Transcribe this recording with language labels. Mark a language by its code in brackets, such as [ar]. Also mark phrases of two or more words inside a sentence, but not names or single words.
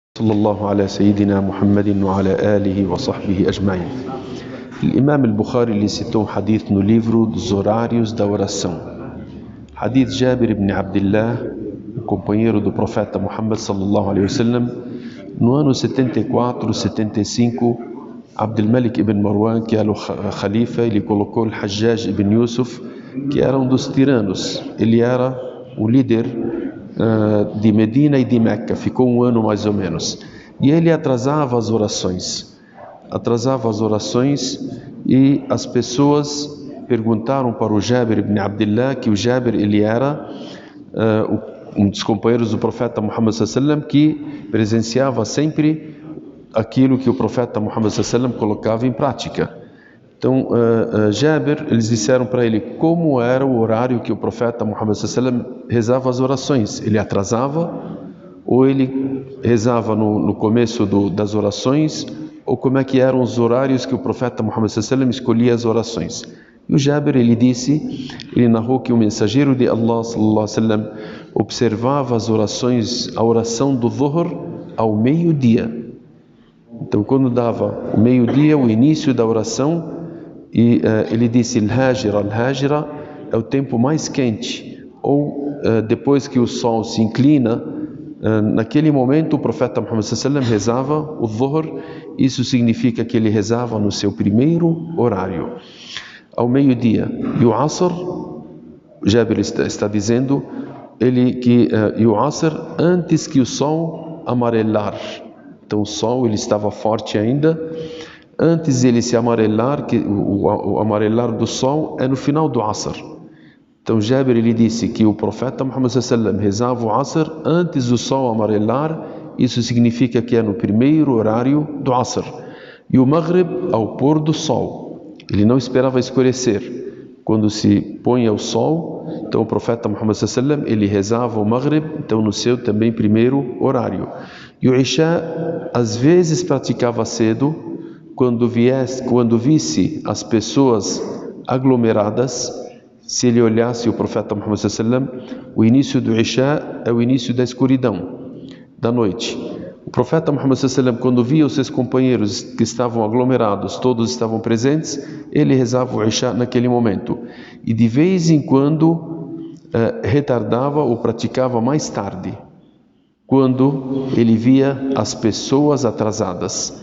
[ar] صلى الله على سيدنا محمد وعلى آله وصحبه أجمعين. [pt] Imam al-Bukhari ele citou um hadith no livro dos horários da oração. Hadith Jabir ibn Abdullah, o companheiro do profeta Muhammad [ar] صلى الله عليه وسلم, [pt] no ano 74, 75, Abdul Malik ibn Marwan, que era o khalifa, ele colocou o Hajjaj ibn Yusuf, que era um dos tiranos. Ele era o líder de Medina e de Meca, ficou um ano mais ou menos. E ele atrasava as orações. E as pessoas perguntaram para o Jabir ibn Abdullah que o Jabir ele era um dos companheiros do profeta Muhammad [ar] صلى الله عليه وسلم [pt] que presenciava sempre aquilo que o profeta Muhammad [ar] صلى الله عليه وسلم [pt] colocava em prática. Então Jabir, eles disseram para ele como era o horário que o profeta Muhammad [ar] صلى الله عليه وسلم [pt] rezava as orações. Ele atrasava ou ele rezava no começo das orações, ou como é que eram os horários que o profeta Muhammad [ar] صلى الله عليه وسلم [pt] escolhia as orações. E o Jabir ele narrou que o mensageiro de Allah [ar] صلى الله عليه وسلم [pt] observava as orações, a oração do Dhuhr ao meio-dia. Então quando dava o meio-dia, o início da oração, e ele disse Al-Hajira é o tempo mais quente, ou depois que o sol se inclina, naquele momento o profeta Muhammad [ar] صلى الله عليه وسلم [pt] rezava o Dhuhr. Isso significa que ele rezava no seu primeiro horário, ao meio-dia. E o Asr, Jabir está dizendo e o Asr antes que o sol amarelar. Então o sol ele estava forte ainda. Antes ele se amarelar, que o amarelar do sol é no final do Asr. Então Jabir ele disse que o profeta Muhammad [ar] صلى الله عليه وسلم [pt] rezava o Asr antes do sol amarelar. Isso significa que é no primeiro horário do Asr. E o Maghrib ao pôr do sol. Ele não esperava escurecer. Quando se põe o sol, então o profeta Muhammad [ar] صلى الله عليه وسلم [pt] ele rezava o Maghrib, então no seu também primeiro horário. E o Isha às vezes praticava cedo, quando visse as pessoas aglomeradas. Se ele olhasse o profeta Muhammad [ar] صلى الله عليه وسلم, [pt] o início do Isha é o início da escuridão da noite. O profeta Muhammad [ar] صلى الله عليه وسلم, [pt] quando via os seus companheiros que estavam aglomerados, todos estavam presentes, ele rezava o Isha naquele momento. E de vez em quando retardava ou praticava mais tarde, quando ele via as pessoas atrasadas.